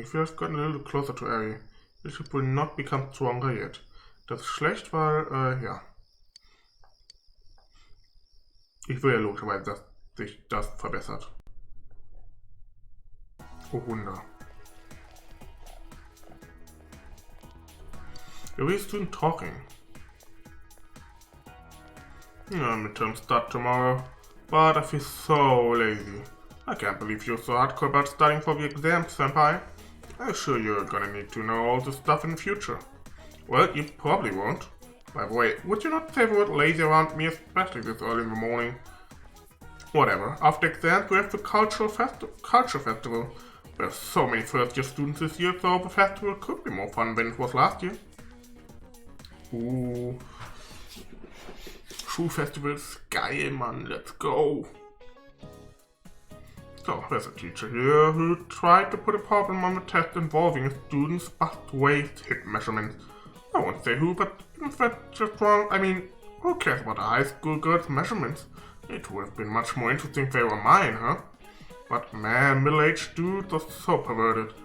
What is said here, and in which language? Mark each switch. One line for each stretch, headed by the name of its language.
English: If you have gotten a little closer to Ari, it will not become stronger yet.
German: Das ist schlecht, weil, ja. Ich will ja logischerweise, dass sich das verbessert. Oh Wunder.
English: We student talking. Yeah, midterms start tomorrow, but I feel so lazy. I can't believe you're so hardcore about studying for the exams, senpai. I'm sure you're gonna need to know all this stuff in the future. Well, you probably won't. By the way, would you not say the word lazy around me, especially this early in the morning? Whatever, after exams we have the culture festival. There's so many first-year students this year, so the festival could be more fun than it was last year. Ooh.
German: Schulfestival ist geil, Mann,
English: let's go. So, there's a teacher here who tried to put a problem on the test involving a student's bust waist hip measurements. I won't say who, but if that's just wrong, I mean, who cares about a high school girl's measurements? It would have been much more interesting if they were mine, huh? But man, middle-aged dudes are so perverted.